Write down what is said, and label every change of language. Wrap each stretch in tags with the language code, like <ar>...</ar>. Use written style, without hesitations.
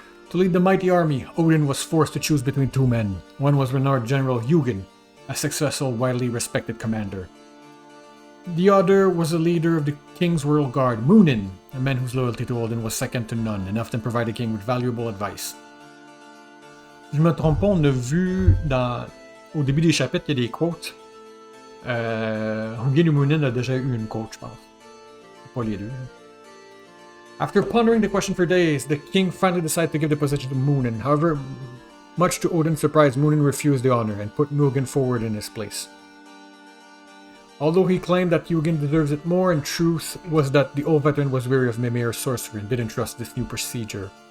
<en>To lead the mighty army, Odin was forced to choose between two men. One was renowned General Hugin, a successful, widely respected commander. The other was the leader of the King's Royal Guard, Munin, a man whose loyalty to Odin was second to none and often provided the king with valuable advice.</en> <fr>Si je me trompe pas, on a vu au début des chapitres, il y a des quotes. Hugin ou Munin a déjà eu une quote, je pense. Pas les deux.</fr> <en>After pondering the question for days, the king finally decided to give the position to Munin. However, much to Odin's surprise, Munin refused the honor and put Hugin forward in his place. Although he claimed that Hugin deserves it more, in truth was that the old veteran was weary of Mimir's sorcery and didn't trust this new procedure.</en>